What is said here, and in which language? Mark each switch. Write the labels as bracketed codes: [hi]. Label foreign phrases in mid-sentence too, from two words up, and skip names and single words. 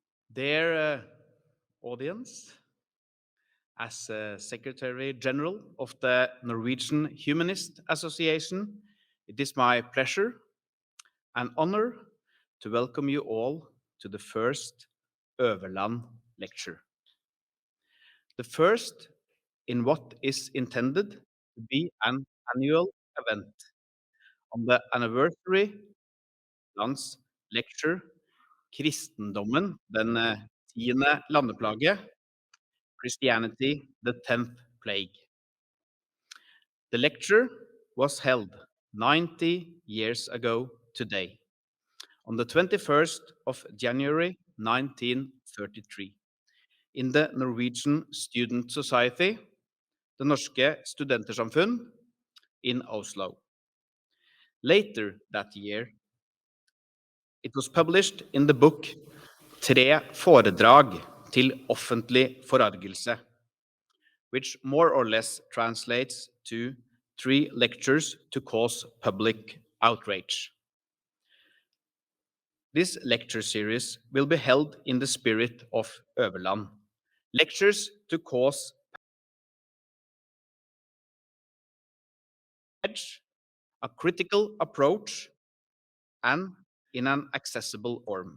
[en] Dear audience, as Secretary General of the Norwegian Humanist Association, it is my pleasure and honor to welcome you all to the first Øverland lecture. The first in what is intended to be an annual event on the anniversary lands lecture [no] Kristendommen, den 10. landeplage, [en] Christianity, the 10th plague. The lecture was held 90 years ago today, on the 21st of January 1933, in the Norwegian Student Society, Det Norske Studentersamfund, in Oslo. Later that year, it was published in the book Tre foredrag til offentlig forargelse, which more or less translates to 3 lectures to cause public outrage. This lecture series will be held in the spirit of Øverland. Lectures to cause edge, a critical approach, and in an accessible form.